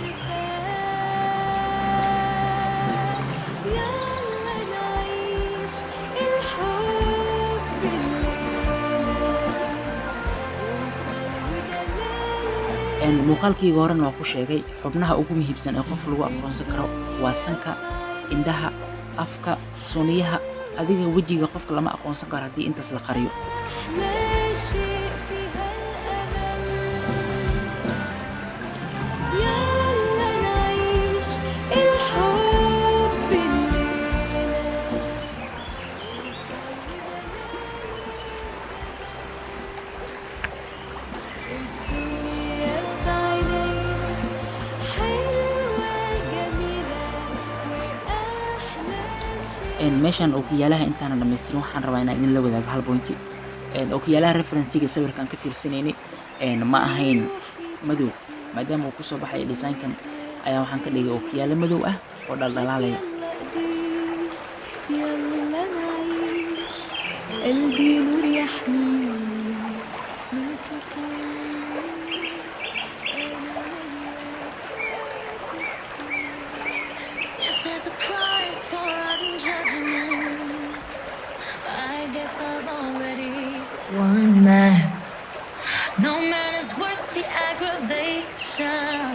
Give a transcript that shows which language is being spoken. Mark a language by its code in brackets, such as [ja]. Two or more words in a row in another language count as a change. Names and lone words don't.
[ar] عارفاه يلا نعيش الحب الليلة وصل ودلال [so] muuqaalkayga horena waa ku sheegay xubnaha ugu muhiimsan ee qof lagu aqoonsan karo waa sanka indhaha afka suniyaha adiga wejiga qofka lama aqoonsan karo haddii intaas la qariyo [ar] لا شيء فيها الأمل يلا نعيش الحب الليلة الدنيا في عينيا حلوة جميلة وأحلى شيء [so] meeshan ookiyaalaha intaana dhamaystirin waxaan rabaa inaan idin la wadaago hal pointi ookiyaalaha referensiga sawirkan ka fiirsanaynay ma ahayn madow maadaama uu kusoo baxay designkan ayaa waxaan ka dhigay ookiyaalo madow ah oo dhaldhalaalaya [ar] يلا نعيش قلبي نور يحميني من الخوف والليل [en] If there's a price for judgment, I guess I've already won that. No man is worth the aggravation.